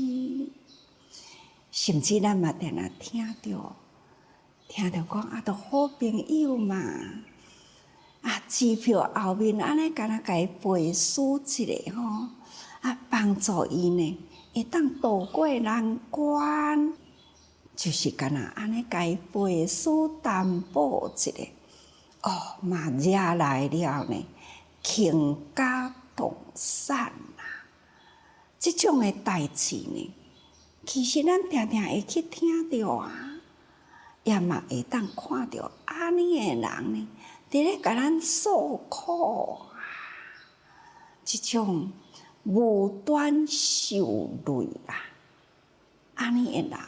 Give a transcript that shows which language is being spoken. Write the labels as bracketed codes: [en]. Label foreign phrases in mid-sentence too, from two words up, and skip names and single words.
[nan] 甚至咱嘛定定听到讲都好朋友嘛，支票后面安尼敢若甲伊背书一下帮助伊呢，会当渡过难关。就是敢若安尼甲伊背书担保一下，嘛惹来了呢，倾家荡产啊！这种的代志呢，其实咱常常会去听到也嘛会当看到安尼的人呢，伫咧甲咱诉苦这种无端受累安尼的人。